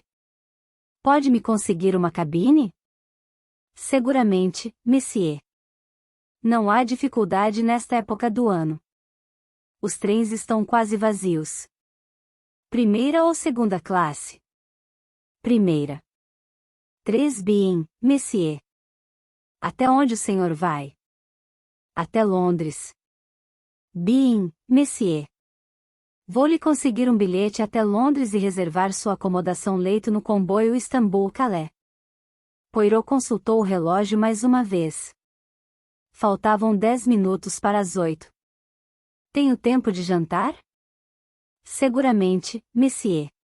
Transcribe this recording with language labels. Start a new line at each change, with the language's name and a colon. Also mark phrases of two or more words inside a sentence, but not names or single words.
Portuguese: Pode me conseguir uma cabine? Seguramente, monsieur. Não há dificuldade nesta época do ano. Os trens estão quase vazios. Primeira ou segunda classe? Primeira. 3
French: bien, monsieur.
Portuguese: Até onde o senhor vai? Até Londres.
French: Bien, monsieur.
Portuguese: Vou lhe conseguir um bilhete até Londres e reservar sua acomodação leito no comboio Istambul-Calais. Poirot consultou o relógio mais uma vez. Faltavam 10 minutos para as 8. Tenho tempo de jantar? Seguramente, monsieur.